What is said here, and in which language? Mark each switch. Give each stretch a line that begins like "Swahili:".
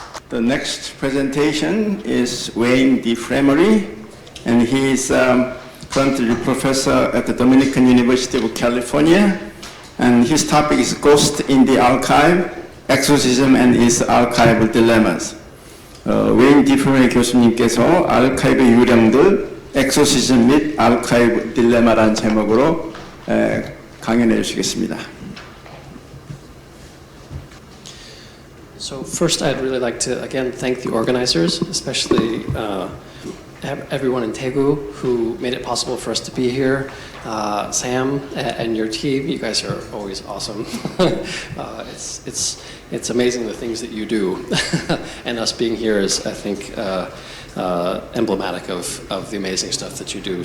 English: The next presentation is Wayne D. Framery, and he is currently professor at the Dominican University of California, and his topic is Ghost in the Archive, Exorcism and its Archival Dilemmas.
Korean: 웨인 디 프레메리 교수님께서 아카이브 유령들, 엑소시즘 및 아카이브 딜레마라는 제목으로 강연해 주시겠습니다.
English: So first, I'd really like to again thank the organizers, especially everyone in Daegu who made it possible for us to be here. Sam and your team, you guys are always awesome. It's amazing the things that you do, and us being here is, I think, emblematic of the amazing stuff that you do.